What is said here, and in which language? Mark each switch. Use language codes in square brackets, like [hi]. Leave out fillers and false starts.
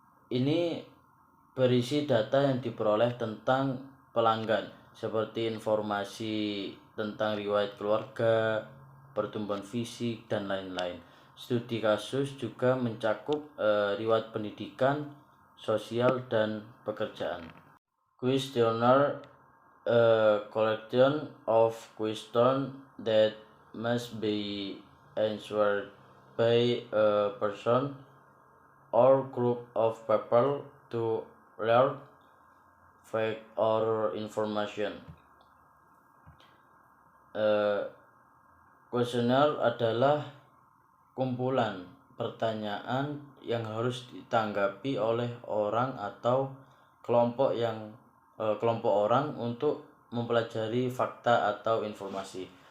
[id] Ini berisi data yang diperoleh tentang pelanggan, seperti informasi tentang riwayat keluarga, pertumbuhan fisik, dan lain-lain. Studi kasus juga mencakup riwayat pendidikan, sosial, dan pekerjaan. [en] Questionnaire, a collection of questions that must be answered by a person or group of people to learn fact or information. [id] Questionnaire adalah kumpulan pertanyaan yang harus ditanggapi oleh orang atau kelompok orang untuk mempelajari fakta atau informasi.